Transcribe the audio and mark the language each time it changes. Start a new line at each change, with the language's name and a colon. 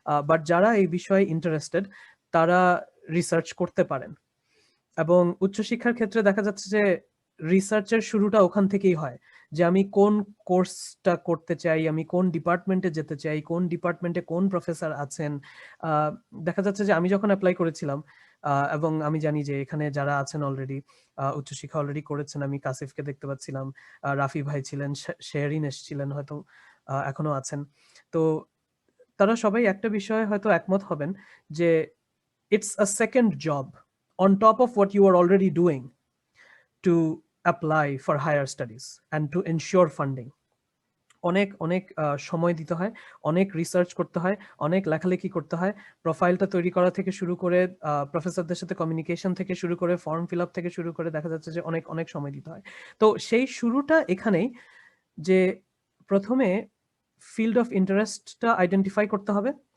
Bangla: But যারা এই বিষয়ে ইন্টারেস্টেড তারা রিসার্চ করতে পারেন, এবং উচ্চশিক্ষার ক্ষেত্রে দেখা যাচ্ছে যে রিসার্চের শুরুটা ওখান থেকেই হয়, যে আমি কোন কোর্সটা করতে চাই, আমি কোন ডিপার্টমেন্টে যেতে চাই, কোন ডিপার্টমেন্টে কোন প্রফেসর আছেন। দেখা যাচ্ছে যে আমি যখন অ্যাপ্লাই করেছিলাম, এবং আমি জানি যে এখানে যারা আছেন অলরেডি উচ্চশিক্ষা অলরেডি করেছেন, আমি কাসিফকে দেখতে পাচ্ছিলাম, রাফি ভাই ছিলেন, শেরিন এসেছিলেন, হয়তো এখনো আছেন। তো তারা সবাই একটা বিষয়ে হয়তো একমত হবেন যে
English: it's a second job on top of what you are already doing to apply for higher studies and to ensure funding.
Bangla: অনেক অনেক সময় দিতে হয়, অনেক রিসার্চ করতে হয়, অনেক লেখালেখি করতে হয়, প্রোফাইলটা তৈরি করা থেকে শুরু করে প্রফেসরদের সাথে কমিউনিকেশন থেকে শুরু করে ফর্ম ফিল আপ থেকে শুরু করে দেখা যাচ্ছে যে অনেক অনেক সময় দিতে হয়। তো সেই শুরুটা এখানেই, যে প্রথমে ফিল্ড অফ ইন্টারেস্টটা আইডেন্টিফাই করতে হবে।